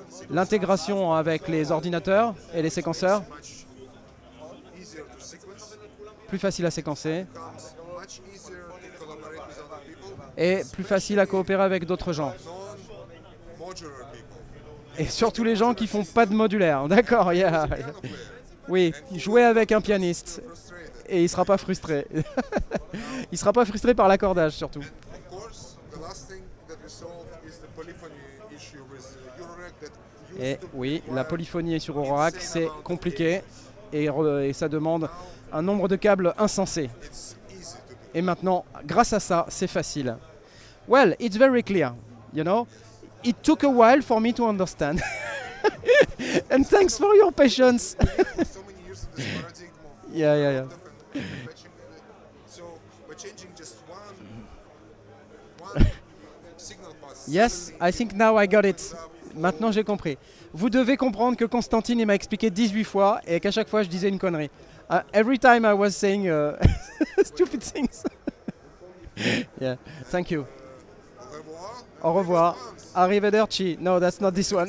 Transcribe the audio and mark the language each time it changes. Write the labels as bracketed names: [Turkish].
[French] l'intégration avec les ordinateurs et les séquenceurs, [English] much easier to sequence, [French] plus facile à séquencer [English] becomes much easier to collaborate with other people, [French] et plus facile à coopérer avec d'autres gens. [English] non-modular people. [French] Et surtout les gens qui font pas de modulaire. D'accord, yeah. [English] Piano player, [French] Oui, jouer avec un pianiste [English] frustrated. [French] et il sera pas frustré. Il sera pas frustré par l'accordage surtout. [English] Of course, the last thing that we solved is the polyphony issue with Eurorack that [French] Et [English] used to [French] oui, la [English] require [French] polyphonie sur Eurorack, c'est compliqué et ça demande un nombre de câbles insensé. [English] it's easy to do. [French] Et maintenant, grâce à ça, c'est facile. [English] Well, it's very clear, you know. It took a while for me to understand. And thanks for your patience. For so many years in this paradigm of Yeah. and patching, so by changing just one signal path. Yes, I think now I got it. [French] Maintenant, j'ai compris. Vous devez comprendre que Constantine, il m'a expliqué 18 fois et qu'à chaque fois, je disais une connerie. [English] Every time I was saying stupid things. Yeah, thank you. [French] Au revoir. Au revoir. [Italian] Arrivederci. [English] No, that's not this one.